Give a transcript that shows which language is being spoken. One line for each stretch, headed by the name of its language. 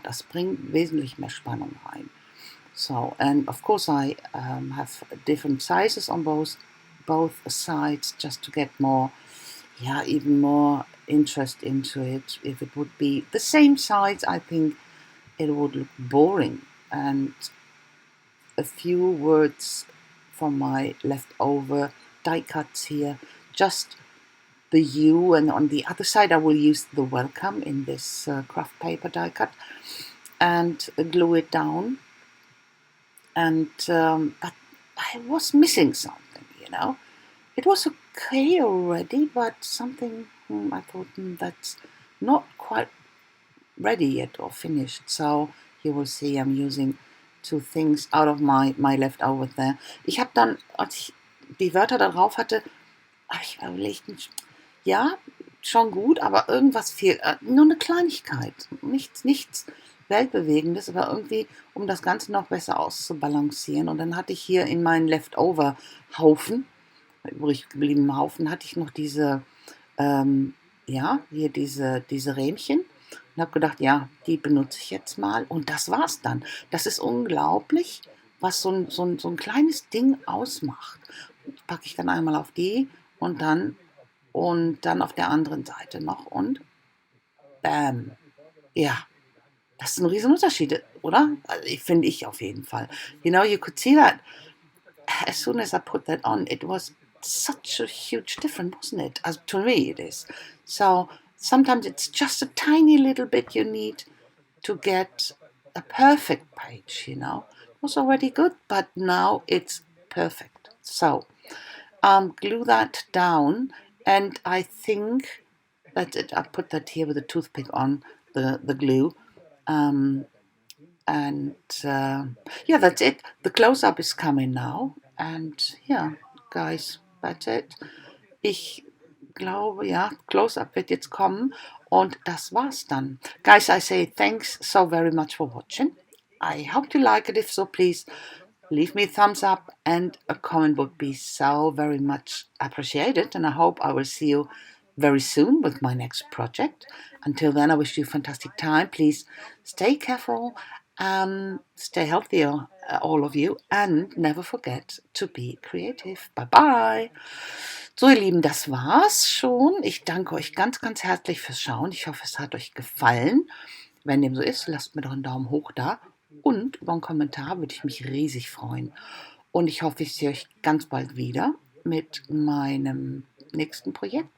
German: Das bringt wesentlich mehr Spannung rein.
English: So, and of course I have different sizes on both sides just to get more, even more interest into it. If it would be the same size, I think it would look boring. And a few words from my leftover die cuts here, just the U, and on the other side I will use the welcome in this craft paper die cut and glue it down. And but I was missing something, you know. It was okay already, but something I thought that's not quite ready yet or finished. So you will see I'm using two things out of my leftover there.
German: Ich habe dann, als ich die Wörter da drauf hatte, habe ich mir überlegt, ja, schon gut, aber irgendwas fehlt. Nur eine Kleinigkeit. Nichts Weltbewegendes, aber irgendwie, um das Ganze noch besser auszubalancieren. Und dann hatte ich hier in meinen Leftover-Haufen, übrig gebliebenen Haufen, hatte ich noch diese, hier diese Rähmchen. Und habe gedacht, ja, die benutze ich jetzt mal. Und das war's dann. Das ist unglaublich, was so ein kleines Ding ausmacht. Packe ich dann einmal auf die und dann auf der anderen Seite noch und bam. Ja, das ist ein Riesenunterschied, oder? Also, finde ich auf jeden Fall.
English: You know, you could see that as soon as I put that on, it was such a huge difference, wasn't it? As to me it is. So sometimes it's just a tiny little bit you need to get a perfect page, you know. It was already good, but now it's perfect. So glue that down, and I think that's it. I put that here with a toothpick on the glue. And yeah, that's it. The close-up is coming now. And yeah, guys, that's it.
German: Ich glaube, ja, Close-up wird jetzt kommen. Und das war's dann.
English: Guys, I say thanks so very much for watching. I hope you like it. If so, please leave me a thumbs up, and a comment would be so very much appreciated. And I hope I will see you very soon with my next project. Until then, I wish you a fantastic time. Please stay careful, stay healthy, all of you, and never forget to be creative. Bye bye.
German: So, ihr Lieben, das war's schon. Ich danke euch ganz, ganz herzlich fürs Schauen. Ich hoffe, es hat euch gefallen. Wenn dem so ist, lasst mir doch einen Daumen hoch da. Und über einen Kommentar würde ich mich riesig freuen. Und ich hoffe, ich sehe euch ganz bald wieder mit meinem nächsten Projekt.